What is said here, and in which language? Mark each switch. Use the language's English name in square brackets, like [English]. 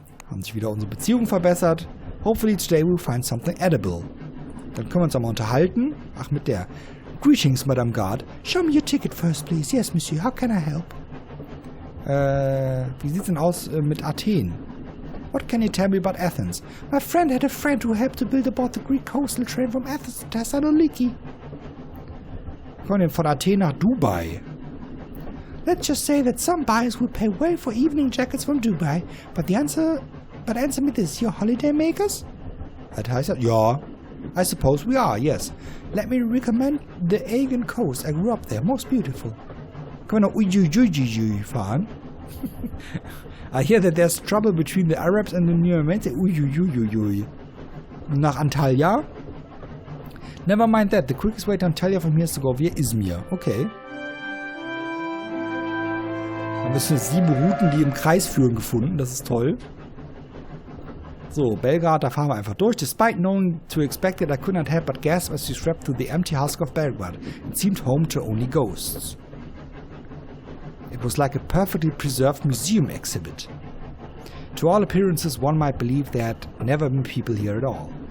[German] Haben sich wieder unsere Beziehungen verbessert. [English] Hopefully today we'll find something edible. [German] Dann können wir uns auch mal unterhalten. Ach, mit der. [English] Greetings, Madame Guard. Show me your ticket first, please. Yes, Monsieur. How can I help? [German] Wie sieht's denn aus mit Athen? [English] What can you tell me about Athens? My friend had a friend who helped to build aboard the Greek coastal train from Athens to Thessaloniki. [German] Kommen wir von Athen nach Dubai. [English] Let's just say that some buyers would pay well for evening jackets from Dubai, but answer me this, you're holiday makers? [German] Das heißt ja. [English] I suppose we are, yes. Let me recommend the Aegean coast. I grew up there, most beautiful. [German] Können wir nach Ujujujujuj fahren? [English] I hear that there's trouble between the Arabs and the Numians. Ujujujujuj. [German] Nach Antalya? [English] Never mind that. The quickest way to Antalya from here is to go via Izmir. Okay. [German] Dann müssen wir 7 Routen, die im Kreis führen, gefunden. Das ist toll. So, Belgrad, da fahren wir einfach durch. [English] Despite knowing to expect it, I could not help but gasp as we swept through the empty husk of Belgrade. It seemed home to only ghosts. It was like a perfectly preserved museum exhibit. To all appearances, one might believe there had never been people here at all.